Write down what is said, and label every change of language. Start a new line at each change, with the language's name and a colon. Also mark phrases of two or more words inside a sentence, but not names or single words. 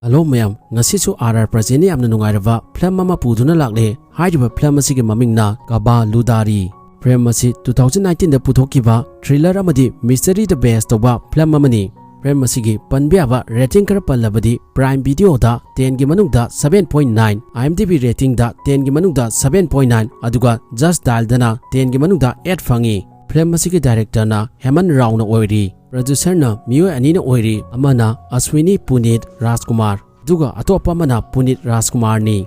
Manipuri: Hello mayam, ngasisu RR Prajeni amna nungairava film mama puduna lakle hairiba film asigi mamingna Kavaludaari. Film asi 2019 da puthokiba thriller amadi mystery
English: the best
Manipuri: toba film mamani. Film asigi panbiaba rating kara pallabadi Prime Video da 10 gi manungda 7.9, IMDb rating da 10 gi manungda 7.9 aduga Just Dial dana 10 gi manungda 8 fangi. Film asigi director na Heman Rao na oiri. Producer na Mio Anina Oiri, Amana Aswini Punit Rajkumar, Duga Atopa Mana Punit Rajkumar ni.